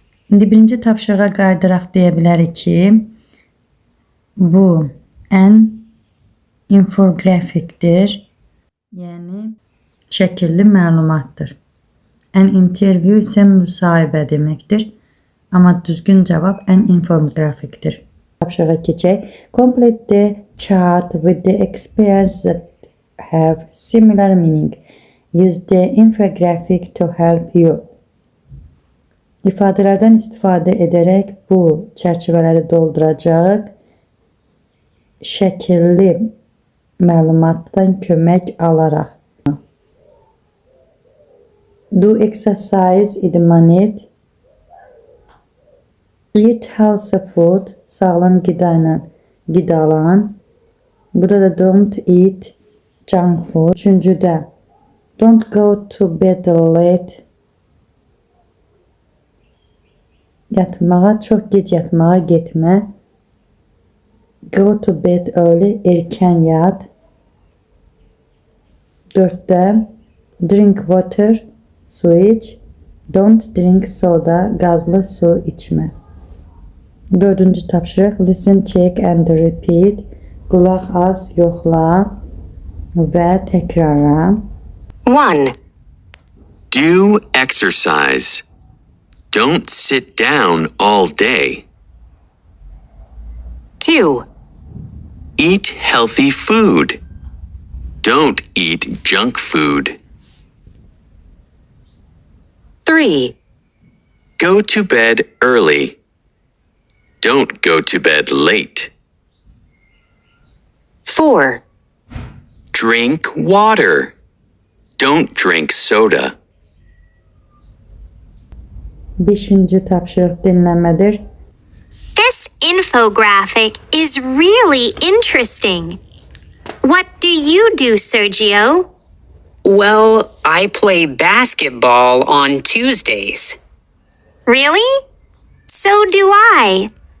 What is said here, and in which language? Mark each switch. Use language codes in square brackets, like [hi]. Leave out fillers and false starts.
[az] İndi birinci tapşırığa qayıdaraq deyə bilərik ki, bu an infografikdir. Yəni, şəkilli məlumatdır. [en] An interview [az] isə müsahibə deməkdir. Amma düzgün cavab an infografikdir. Tapşırığa keçək. [en] Complete the chart with the expressions that have similar meaning. Use the infographic to help you. [az] İfadələrdən istifadə edərək bu çərçivələri dolduracaq. Şəkilli məlumatdan kömək alaraq. [en] Do exercise, [az] idman et. [en] Eat healthy food, [az] sağlam qidalan. Burada da [en] don't eat junk food. [az] Üçüncüdə [en] don't go to bed late. [az] Yatmağa, çox gec yatmağa getmə. [en] Go to bed early, [az] erkən yat. 4-də [en] drink water, [az] su iç. [en] Don't drink soda, [az] qazlı su içmə. 4-cü tapşırıq [en] listen, check and repeat. [az] Qulaq as, yoxla və təkrarla. 1. [en] Do exercise. Don't sit down all day. 2. Eat healthy food. Don't eat junk food. 3. Go to bed early. Don't go to bed late. 4. Drink water. Don't drink soda. [az] Beşinci tapşırıq dinləmədir. [en] This infographic is really interesting. What do you do, Sergio? Well, I play basketball on Tuesdays. Really? So do I.